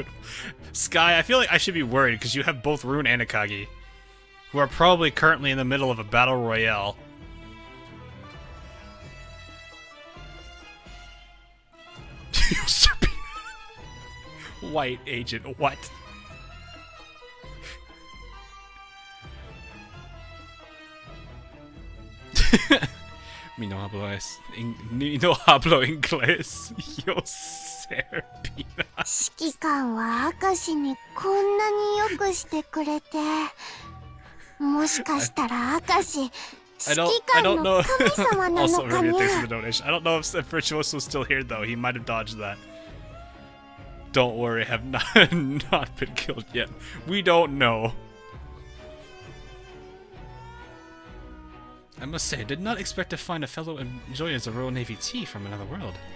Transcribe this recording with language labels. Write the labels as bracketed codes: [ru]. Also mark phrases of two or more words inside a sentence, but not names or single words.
[en] Sky, I feel like I should be worried because you have both Rune and Akagi, who are probably currently in the middle of a battle royale. White agent, what? [es] Mi no hablo inglés. Yo ser pina. [ja] 指揮官は明石にこんなによくしてくれて、もしかしたら明石指揮官の神様なの [en] Also, [ja] か [en] Rubia, [ja] ね。 [en] thanks for the donation. I don't know if Virtuoso's still here though. He might have dodged that. Don't worry, have not not been killed yet. We don't know. I must say, I did not expect to find a fellow enjoyers of Royal Navy tea from another world.